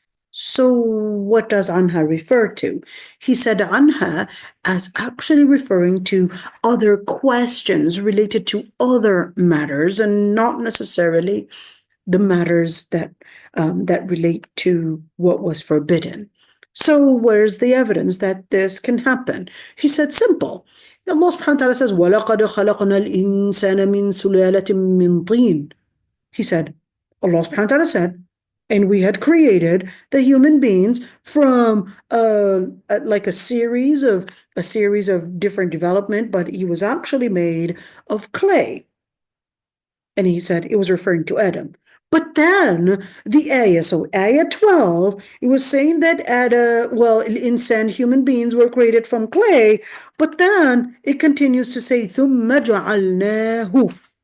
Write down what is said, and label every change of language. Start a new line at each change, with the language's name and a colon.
English: So what does anha refer to? He said anha as actually referring to other questions related to other matters and not necessarily the matters that relate to what was forbidden. So where's the evidence that this can happen? He said simple.
Arabic: Allah subhanahu wa ta'ala
English: says,
Arabic: وَلَقَدْ خَلَقْنَا الْإِنسَانَ مِنْ سُلَالَةٍ مِّن طِينٍ.
English: He said, Allah subhanahu wa ta'ala said, and we had created the human beings from like a series of different development, but he was actually made of clay. And he said it was referring to Adam. But then the ayah, so ayah 12, it was saying that insan, human beings were created from clay, but then it continues to say,
Arabic: ثُمَّ جَعَلْنَاهُ.